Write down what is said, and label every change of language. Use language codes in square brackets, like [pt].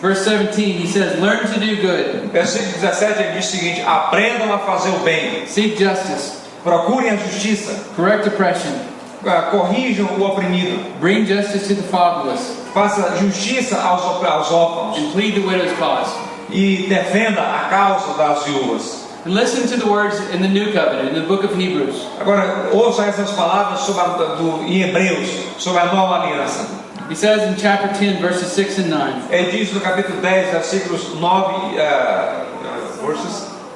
[en] Verse 17, he says, learn to do good, [pt] Versículo 17 ele diz o seguinte: aprendam a fazer o bem, [en] seek justice, [pt] procurem a justiça, [en] correct oppression, [pt] corrijam o oprimido, [en] bring justice to the fatherless, [pt] faça justiça aos órfãos [en] and plead the widow's cause. [pt] e defenda a causa das viúvas. [en] And listen to the words in the New Covenant, in the book of Hebrews. [pt] Agora ouça essas palavras em Hebreus sobre a nova aliança. [en] He says in chapter 10, verses 6 and 9. [pt] Ele diz no capítulo 10, versículos 9, [en] verses